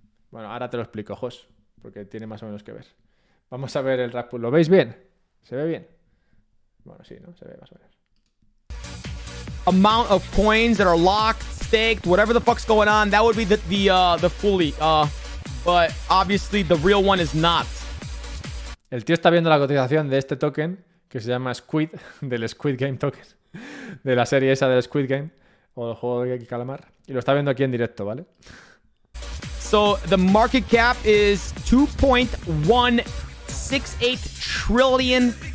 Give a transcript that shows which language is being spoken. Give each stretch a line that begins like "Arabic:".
Spanish: Bueno, ahora te lo explico, Jos, porque tiene más o menos que ver. Vamos a ver el rap pool. ¿Lo veis bien? ¿Se ve bien? Bueno, sí, ¿no? Se ve más o menos.
English: Amount of coins that are locked, staked, whatever the fuck's going on, that would be the fully. But obviously the real one is not.
Spanish: El tío está viendo la cotización de este token que se llama Squid, del Squid Game Token, de la serie esa del Squid Game o el juego de calamar, y lo está viendo aquí en directo, ¿vale?
English: So the market cap is $2.168 trillion.